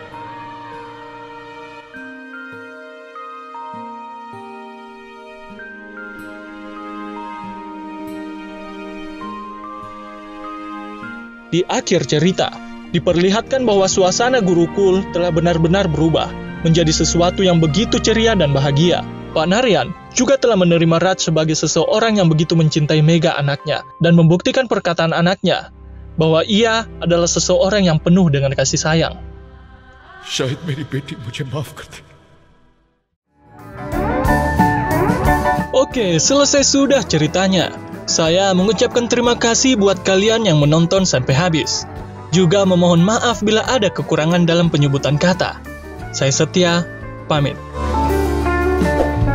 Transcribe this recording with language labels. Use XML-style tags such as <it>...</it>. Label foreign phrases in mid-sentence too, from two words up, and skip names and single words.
<id>Di akhir cerita, diperlihatkan bahwa suasana Gurukul telah benar-benar berubah menjadi sesuatu yang begitu ceria dan bahagia. Panarian juga telah menerima Raj sebagai seseorang yang begitu mencintai Megha anaknya dan membuktikan perkataan anaknya bahwa ia adalah seseorang yang penuh dengan kasih sayang.</id> <hi>शायद मेरी बेटी मुझे माफ कर दे.</hi> <id>Oke, selesai sudah ceritanya. Saya mengucapkan terima kasih buat kalian yang menonton sampai habis. Juga memohon maaf bila ada kekurangan dalam penyebutan kata. Saya Setia, pamit.</id>